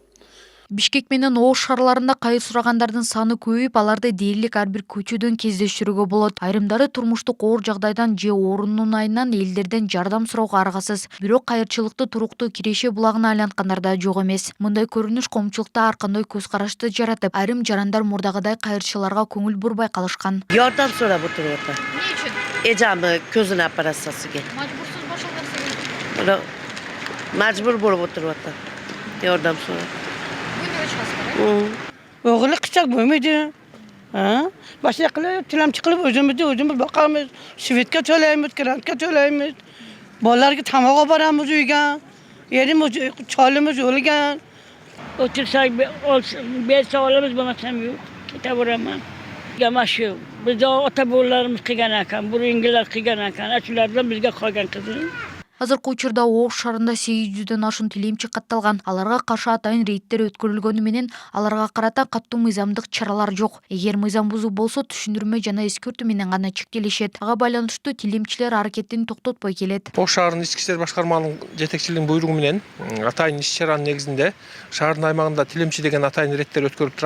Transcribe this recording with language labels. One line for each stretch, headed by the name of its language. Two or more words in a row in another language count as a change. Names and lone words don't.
Kyrgyz: Бишкек менен Ош шаарларында кайыр сурагандардын саны көбөйүп, аларды дээрлик ар бир көчөдөн кездештирүүгө болот. Айрымдары турмуштук оор жагдайдан же орунун айынан элдерден жардам суроого аргасыз. Бирок кайырчылыкты туруктуу киреше булагына айланткандар да жок эмес. Мындай көрүнүш коомчулукта ар кандай көз карашты жаратып, айрым жарандар мурдагыдай кайырчыларга көңүл бурбай калышкан.
Uzbek: Yordam so'rab o'tiryapti. Ne uchun? Ejamni ko'zini operatsiyasiga. Majbursiz boshqa Majbur bo'lib o'tiryapti. Yordam so'rab. O'g'li qichaq bo'lmaydi. Boshqa qilib, tilamchi qilib o'zimiz boqamiz. Svetga to'laymiz, grantga to'laymiz. Bolalarga tamoq olib boramiz uyga. Erimiz, cholimiz o'lgan. O'tirsak, bersa olamiz, bo'lmasam yo'q. Ketaveraman. Gamashu. Bizda ota-bolalarimiz qilgan ekan, burungilar qilgan ekan. Shulardan bizga qolgan qizim.
Kyrgyz: Азыркы учурда Ош шаарында 800дөн ашуун тилемчи катталган. Аларга каршы атайын рейдтер өткөрүлгөнү менен аларга карата каттуу мыйзамдык чаралар жок. Эгер мыйзам бузуу болсо түшүндүрмө жана эскертүү менен гана чектелишет. Ага байланыштуу тилемчилер аракетин токтотпой келет. Ош шаарынын ички иштер башкармалыгынын жетекчилигинин буйругу менен атайын иш чаранын негизинде шаардын аймагында тилемчи деген атайын рейдтер өткөрүлүп турат.